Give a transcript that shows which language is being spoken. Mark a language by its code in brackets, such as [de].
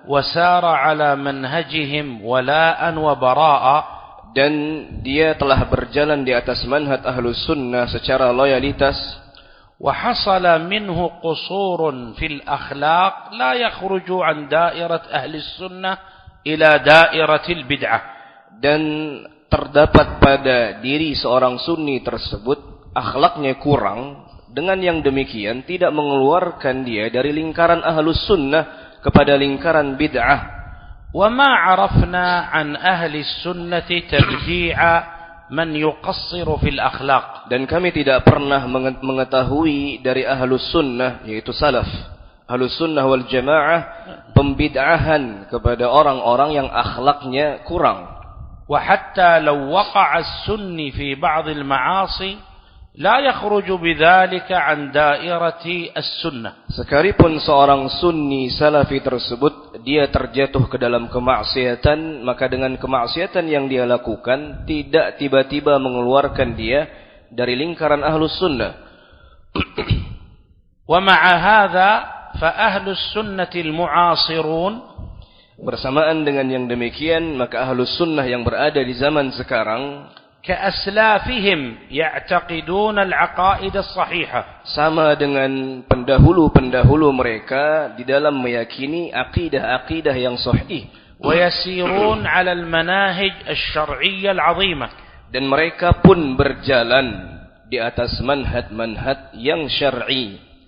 [ar] وسار على منهجهم ولاء وبراء. [id] Dan dia telah berjalan di atas manhaj Ahlus Sunnah secara loyalitas. [ar] وحصل منه قصور في الأخلاق لا يخرج عن دائرة أهل السنة إلى دائرة البدعة. [id] Dan terdapat pada diri seorang sunni tersebut akhlaknya kurang dengan yang demikian tidak mengeluarkan dia dari lingkaran ahlus sunnah kepada lingkaran bid'ah. [ar] وَمَا عَرَفْنَا عَنْ أَهْلِ السُّنَّةِ تَبْدِيعًا مَنْ يُقَصِّرُ فِي الْأَخْلَاقِ. [id] Dan kami tidak pernah mengetahui dari ahlus sunnah, yaitu salaf, ahlus sunnah wal jamaah, pembid'ahan kepada orang-orang yang akhlaknya kurang. [ar] وَحَتَّى لَوْ وَقَعَ السُّنِّي فِي بَعْضِ الْمَعَاصِي لا يخرج بذلك عن دائرة السنة. [id] Sekalipun seorang sunni salafi tersebut dia terjatuh ke dalam kemaksiatan, maka dengan kemaksiatan yang dia lakukan tidak tiba-tiba mengeluarkan dia dari lingkaran ahlus sunnah. [ar] ومع هذا فأهل السنة المعاصرون. [id] Bersamaan dengan yang demikian, maka ahlus sunnah yang berada di zaman sekarang [ar] كأسلافهم يعتقدون العقائد الصحيحة. [id] Sama dengan pendahulu-pendahulu mereka di dalam meyakini aqidah-aqidah yang sahih. [ar] ويسيرون على المناهج الشرعية العظيمة. [id] Dan mereka pun berjalan di atas manhaj-manhaj yang syar'i.